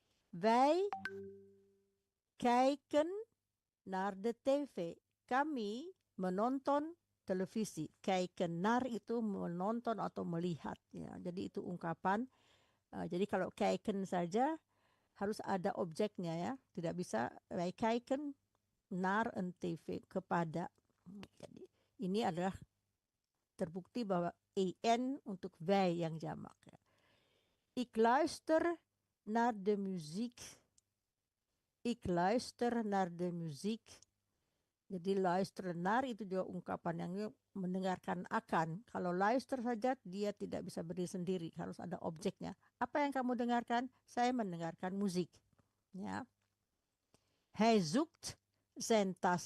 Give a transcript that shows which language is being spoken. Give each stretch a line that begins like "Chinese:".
Dutch: Wij kijken naar de TV.
Indonesian: Kami menonton televisi.
Dutch: Kijken naar
Indonesian: itu menonton atau melihat. Ya, jadi itu ungkapan. Jadi kalau kijken saja harus ada objeknya ya. Tidak bisa
Dutch: wij kijken naar een TV,
Indonesian: kepada. Jadi ini adalah terbukti bahwa en untuk wij yang jamak. Ya.
Dutch: Ik luister naar de muziek. Ik luister naar de muziek.
Indonesian: Jadi
Dutch: luister naar
Indonesian: itu juga ungkapan yang mendengarkan akan. Kalau luister saja dia tidak bisa berdiri sendiri, harus ada objeknya. Apa yang kamu dengarkan? Saya mendengarkan musik. Ya.
Dutch: Hij zoekt zijn tas.